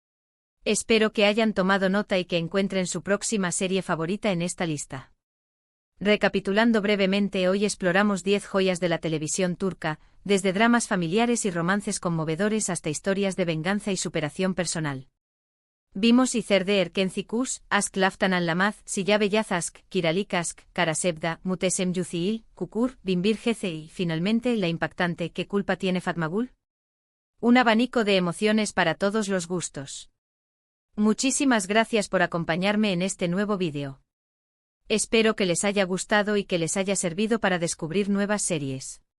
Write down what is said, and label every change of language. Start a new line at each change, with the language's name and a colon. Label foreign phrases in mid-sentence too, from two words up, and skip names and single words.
Spanish: Espero que hayan tomado nota y que encuentren su próxima serie favorita en esta lista. Recapitulando brevemente, hoy exploramos 10 joyas de la televisión turca, desde dramas familiares y romances conmovedores hasta historias de venganza y superación personal. Vimos İçeride Erkenci Kız, Aşk Laftan Anlamaz, Silla Beyaz Aşk, Kiralik Aşk, Kara Sevda, Muhteşem Yüzyıl, Kukur, Binbir Gece y, finalmente, la impactante ¿Qué culpa tiene Fatmagul? Un abanico de emociones para todos los gustos. Muchísimas gracias por acompañarme en este nuevo vídeo. Espero que les haya gustado y que les haya servido para descubrir nuevas series.